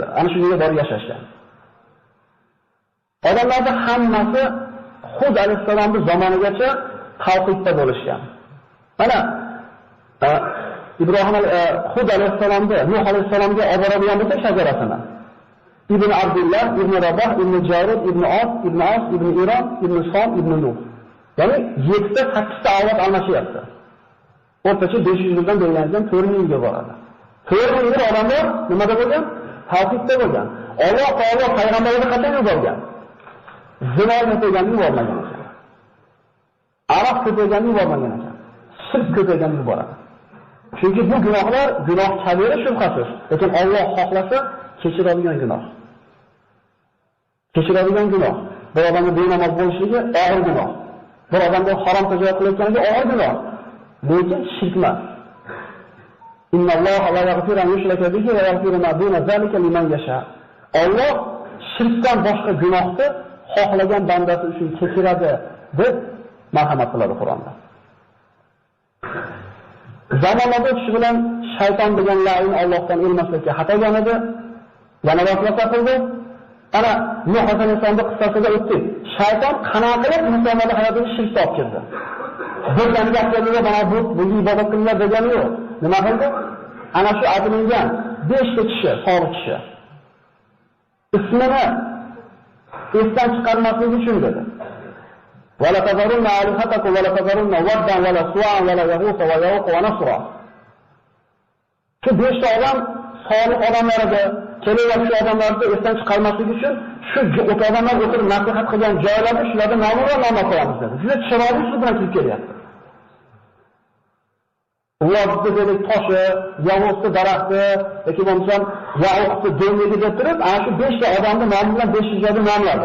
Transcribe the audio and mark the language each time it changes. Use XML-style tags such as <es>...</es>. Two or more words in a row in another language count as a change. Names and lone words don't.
<uz>Ana shu yerga borib yashashgan. Odamlarning hammasi Hud alayhisalomning zamonigacha tavhidda bo'lishgan. Mana Hud alayhisalomda Nuh alayhisalomga olib boradigan bo'lsa shajarasini. Ibn Abdullah, Ibn Rabah, Ibn Jarid, Ibn As, Ibn Iron, Ibn Som, Ibn Nuh. Ya'ni 7-8 ta avlod almashyapti. O'rtacha 500 yildan belgilangan 4000 yilga boradi. 4000 yil odamlar nimada bo'lgan? Tavhidda bo'lgan. Alloh taolo payg'ambarni qachon yuborgan? Zino ko'payganini yubormagan ekan. Aroq ko'payganini yubormagan ekan. Shirk ko'payganini yuboradi. Chunki bu gunohlar gunoh kabira shubhasiz. Lekin Alloh xohlasa kechiradigan gunoh. Kechiradigan gunoh. Bir odamning benamoz bo'lishligi og'ir gunoh. Bir odamga harom tijorat qilayotganligi og'ir gunoh. Lekin shirk emas.</uz> <ar>إن الله لا يغفر أن يشرك به ويغفر ما دون ذلك لمن يشاء.</ar> <uz>Alloh shirkdan boshqa gunohni xohlagan bandasi uchun kechiradi deb marhamat qiladi Qur'onda. Zamonlarda kishi bilan shayton degan la'in Allohdan ilmaslikka xatogan edi. Yana vasvasa qildi. Ana Nuh alayhisolamning qissasida o'tdik. Shayton qanaqa qilib insonlarning hayotiga shirk olib kirdi. Bir dam gaplarida mana bu ibodat qilinglar degani yo'q. Nima qildi? Ana shu aytilgan 5 ta kishi, solih kishi. Ismini esdan chiqarmaslik uchun dedi.</uz> <ar>ولا تذرن آلهتكم ولا تذرن ودا ولا سواعا ولا يغوث ويعوق ونسرا.</ar> <uz>Shu 5 ta odam solih odamlar edi. Kelayotgan odamlarni esdan chiqarmaslik uchun shu odamlar o'tirib nasihat qilgan joylarda shularga nom va nom qo'yamiz dedi. Juda chiroyli shu bilan kirib kelyapti. Ularni dedi toshi, yovuzli daraxti, yoki bo'lmasam yovuzli dengiga deb turib, ana shu 5 ta odamni nomi bilan 500 joyda nomladi.</uz>